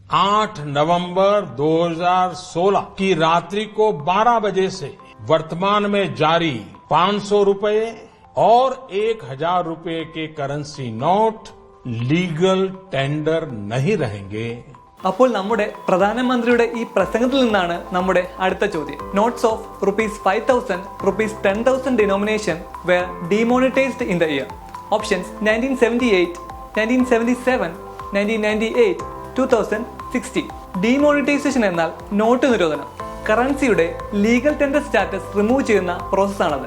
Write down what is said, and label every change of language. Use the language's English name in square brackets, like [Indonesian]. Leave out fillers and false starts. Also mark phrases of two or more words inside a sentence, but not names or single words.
[Hindi] 8 नवंबर 2016 की रात्रि को 12 बजे से वर्तमान में जारी 500 रुपए और 1000 रुपए के करेंसी नोट [English] legal tender [Hindi] नहीं रहेंगे. [Malayalam] അപ്പോൾ നമ്മുടെ പ്രധാനമന്ത്രിയുടെ ഈ പ്രസംഗത്തിൽ നിന്നാണ് നമ്മുടെ അടുത്ത ചോദ്യം. [English] notes of ₹5,000, ₹10,000 denomination were demonetized in the year. Options 1978, 1977, 1998, 2016. [Malayalam] ഡിമോണിറ്റൈസേഷൻ എന്നാൽ നോട്ട് നിരോധനം. കറൻസിയുടെ [English] legal tender status remove [Malayalam] ചെയ്യുന്ന പ്രോസസ്സാണത്.